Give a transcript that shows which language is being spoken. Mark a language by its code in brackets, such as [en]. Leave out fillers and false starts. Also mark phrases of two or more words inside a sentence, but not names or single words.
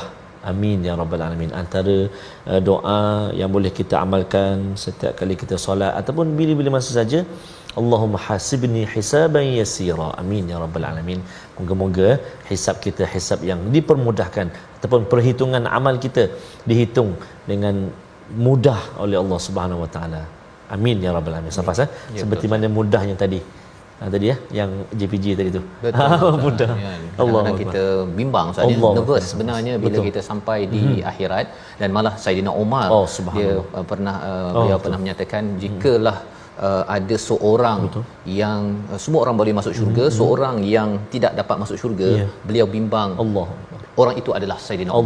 [ar] آمين يا رب العالمين. [ms] Antara doa yang boleh kita amalkan setiap kali kita solat ataupun bila-bila masa saja, [ar] اللهم حاسبني حسابا يسيرا. آمين يا رب العالمين. [ms] Moga-moga hisab kita hisab yang dipermudahkan, ataupun perhitungan amal kita dihitung dengan mudah oleh Allah [ar] سبحانه وتعالى. آمين يا رب العالمين. [ms] Safas seperti mana mudahnya tadi. Tadi ya yang JPG tadi tu. Betul. Mudah. Ya, Allah kita bimbang saja, nervous sebenarnya bila betul. kita sampai di akhirat. Dan malah Saidina Umar dia pernah beliau pernah menyatakan, jikalah ada seorang yang semua orang boleh masuk syurga, seorang yang tidak dapat masuk syurga, beliau bimbang orang itu adalah Saidina Umar.